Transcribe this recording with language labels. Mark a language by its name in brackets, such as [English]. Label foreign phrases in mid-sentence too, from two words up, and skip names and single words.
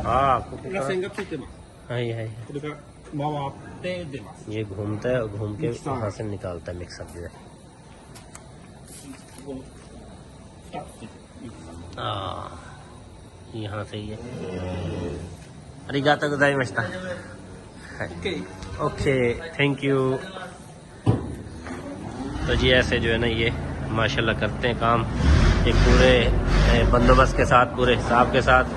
[Japanese] ああ、ここから。ら線がついてます。はいはい。これが回って出ます。 [Hindi] ये घूमता है और घूम के मिक्सर। वहाँ से निकालता है मिक्सर जो है। [Japanese] ここ2つついてる。 [Hindi] हाँ, यहाँ से ही है। [Japanese] ありがとうございました. [Hindi] ओके। [English] OK, thank you. [Hindi] तो जी ऐसे जो है ना ये माशाल्लाह करते हैं काम, एक पूरे बंदोबस्त के साथ, पूरे हिसाब के साथ।